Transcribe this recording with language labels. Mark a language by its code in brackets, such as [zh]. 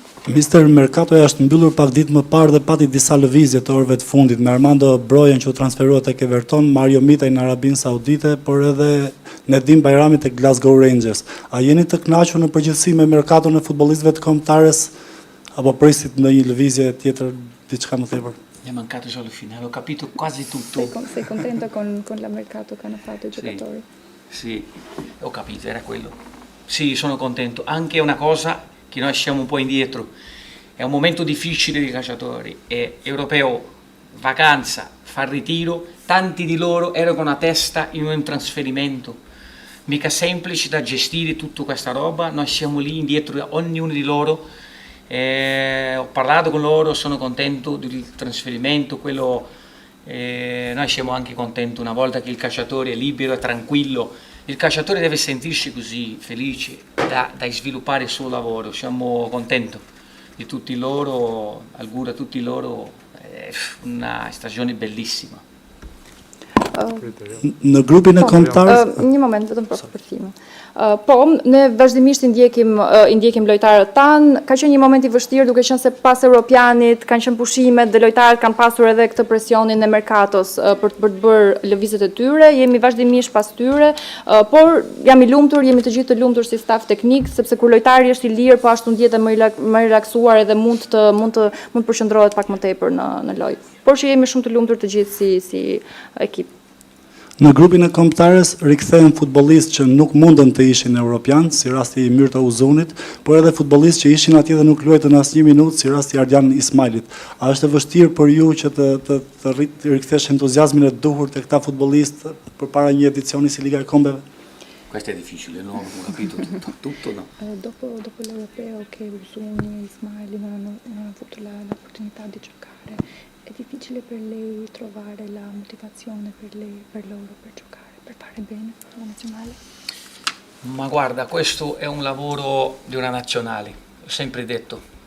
[sq] Mister Mercatoja është mbyllur pak ditë më parë dhe pati disa lëvizje të orëve të fundit me Armando Brojen që u transferuar tek Everton, Mario Mitaj në Arabinë Saudite, por edhe Nedim Bajrami tek Glasgow Rangers. A jeni të kënaqur në përgjithësi me merkaton e futbollistëve të kombëtares apo prisit në një lëvizje tjetër diçka më tepër? [it] Mi è mancato solo il finale, ho capito quasi tutto. Sei contento con la mercato che hanno fatto i giocatori? Sì, ho capito, era quello. Sì, sono contento. Anche una cosa che noi siamo un po' indietro. È un momento difficile dei calciatori. È europeo, vacanza, fa il ritiro. Tanti di loro erano con la testa in un trasferimento. Mica semplice da gestire tutta questa roba. Noi siamo lì indietro da ognuno di loro. Ho parlato con loro, sono contento del trasferimento. Noi siamo anche contenti una volta che il calciatore è libero e tranquillo. Il calciatore deve sentirsi così, felice, da sviluppare il suo lavoro. Siamo contenti di tutti loro, auguro a tutti loro una stagione bellissima. [sq] Në grupin e kombëtarëve, Një moment, vetëm për time. Po, ne vazhdimisht i ndjekim lojtarët tanë, ka qenë një moment i vështirë duke qenë se pas Europianit kanë qenë pushimet dhe lojtarët kanë pasur edhe këtë presionin e merkatos për të bërë lëvizjet e tyre, jemi vazhdimisht pas tyre, por jam i lumtur, jemi të gjithë të lumtur si staf teknik, sepse kur lojtari është i lirë, po ashtu ndjehet më relaksuar edhe mund të përqendrohet pak më tepër në lojë. Por që jemi shumë të lumtur të gjithë si ekip. në grupin e kombëtares rikthehen futbollistë që nuk mundën të ishin europian, si rasti i Myrta Uzunit, por edhe futbollistë që ishin atje dhe nuk luajtën asnjë minutë, si rasti i Ardian Ismailit. A është e vështirë për ju që të rikthesh entuziazmin e duhur te këta futbollistë përpara një edicioni si Liga e Kombeve? [it] Questo è difficile, no? Ho capito tutto no. Dopo l'Europeo che Uzuni e Ismaili non hanno avuto l'opportunità di giocare, è difficile per lei trovare la motivazione per loro per giocare, per fare bene alla nazionale? Ma guarda, questo è un lavoro di una nazionale, ho sempre detto.